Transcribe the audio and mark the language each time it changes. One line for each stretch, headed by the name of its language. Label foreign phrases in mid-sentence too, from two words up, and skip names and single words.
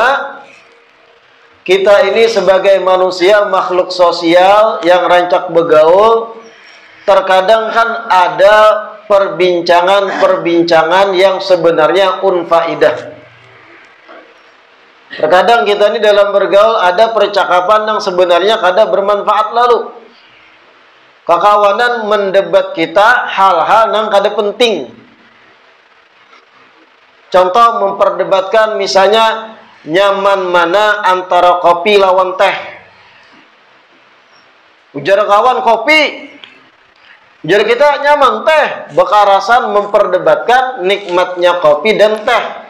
Indonesian: Kita ini sebagai manusia makhluk sosial yang
Banjar: rancak begaul,
Indonesian: terkadang kan ada perbincangan-perbincangan yang sebenarnya unfaidah. Terkadang kita ini dalam bergaul ada percakapan yang sebenarnya kadang bermanfaat lalu.
Banjar: Kekawanan mendebat kita hal-hal yang kada penting. Contoh memperdebatkan misalnya nyaman mana antara kopi lawan teh? Ujar kawan kopi, ujar kita nyaman teh. Bekarasan memperdebatkan nikmatnya kopi dan teh.